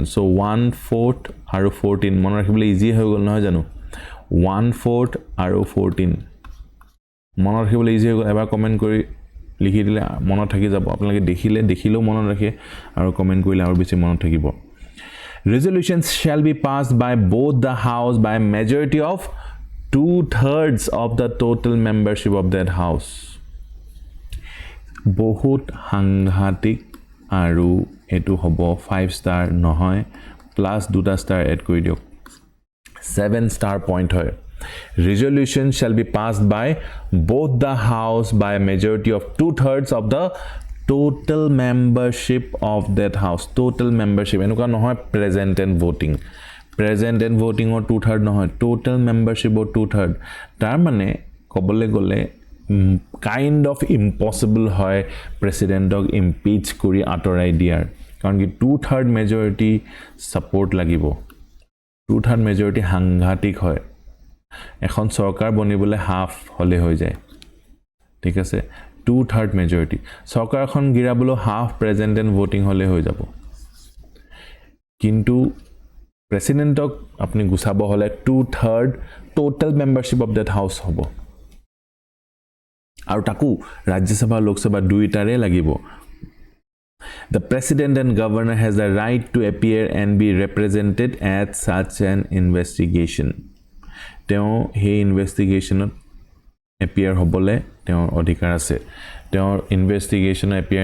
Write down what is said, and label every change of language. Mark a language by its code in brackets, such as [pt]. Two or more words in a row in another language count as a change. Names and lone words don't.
[as] So 1/4 আৰু 14 মন ৰাখিবলৈ ইজি হৈ গল নহয় জানো 1/4 আৰু 14 মন ৰাখিবলৈ ইজি হৈ গল এবাৰ কমেন্ট কৰি লিখি দিলে মনত থাকি যাব আপোনালোকে দেখিলেও মনত ৰাখে আৰু কমেন্ট কৰিলে আৰু বেছি মনত থাকিব [en] Resolutions shall be passed by both the house by majority of 2/3 of the total membership of that house [as] বহুত সাংঘাতিক আৰু এটো হ'ব 5 star নহয় প্লাস 2টা star এড কৰি দিওক 7 [en] star point [as] হয় [en] resolution shall be passed by both the house by a majority of 2/3 of the total membership of that house total membership [as] এনেকুৱা নহয় [en] present and voting present and voting or 2/3 নহয় total membership or 2/3 [as] তাৰ মানে কবলে গলে [en] kind of impossible [as] হয় প্ৰেসিডেন্টক ইমপিচ কৰি আতৰাই দিয়াৰ কাৰণ কি 2/3 [en] majority support [as] লাগিব 2/3 majority সাংঘাতিক হয় এখন সৰকাৰ বনিবলে হাফ হলে হৈ যায় ঠিক আছে 2/3 majority সৰকাৰখন গিৰাবলৈ হাফ [en] present and voting [as] হলে হৈ যাব কিন্তু প্ৰেসিডেন্টক আপনি গুছাব হলে 2/3 [en] total membership of that house [as] হ'ব আৰু তাকো ৰাজ্যসভা লোকসভা দুইটাৰে লাগিব [en] The president and governor has the right to appear and be represented at such an investigation [as] তেওঁ হে ইনভেষ্টিগেশ্যনত appear হ'বলে তেওঁৰ অধিকাৰ আছে তেওঁৰ ইনভেষ্টিগেশ্যন appear